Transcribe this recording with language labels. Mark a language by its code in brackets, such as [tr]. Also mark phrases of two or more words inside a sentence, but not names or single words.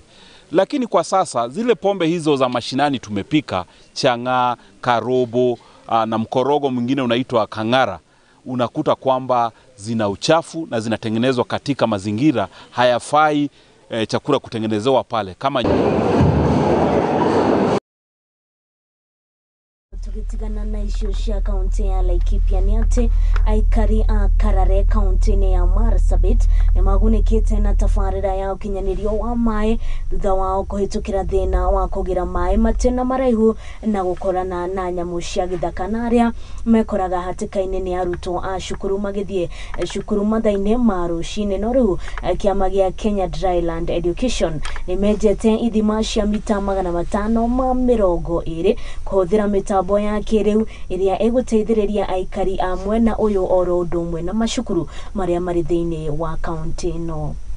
[sw] Lakini kwa sasa zile pombe hizo za mashinani tumepika, changa, karobo na mkorogo mwingine unaitwa kangara, unakuta kwamba zina uchafu na zinatengenezwa katika mazingira hayafai chakula kutengenezewa pale kama [ki] tukitigana na ishu cia kaunti ya Laikipia ni ati aikari a Karare kaunti ya Marsabit ni magunikite na tafarira ya ukinyanirio wa mai thutha wao kuhitukira thina wa kugira mai matena maraihu na gukorana na nyamu cia githaka na aria mekoraga hatikaine ni arutwo a cukuru magithie cukuru mathaine ma rucini no riu kiama gia Kenya Dryland Education ni mejete ithima cia mita 520 kuhuthira mitambo ya kiriu iria eguteithiriria aikari a mwena uyu oro ndumwe na mashukuru maria mari thiini wa kaunti no.